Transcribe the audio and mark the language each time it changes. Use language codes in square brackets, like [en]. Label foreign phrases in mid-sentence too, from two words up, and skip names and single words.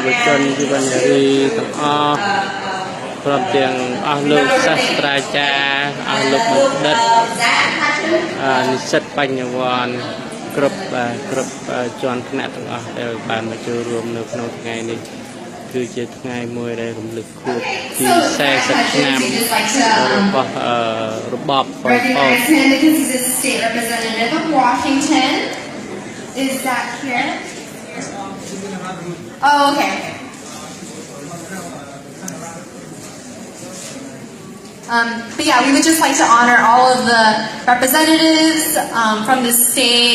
[km] វជនយុវនារីទាំងអស់ព្រមទាំងអស់លោកសាស្ត្រាចារ្យអស់លោកបណ្ឌិតនិស្សិតបញ្ញវន្តគ្រប់ជាន់ថ្នាក់ទាំងអស់ដែលបានមកចូលរួមនៅក្នុងថ្ងៃនេះគឺជាថ្ងៃមួយដែលរំលឹកខួបទី [en] So, [km] 40 ឆ្នាំ [en] we just like to [km] របស់របបប៉ុល [en] recognize [km] ពត [en] him because he's a state representative of Washington. Is that here? Oh, okay. But yeah, we would just like to honor all of the representatives from the state.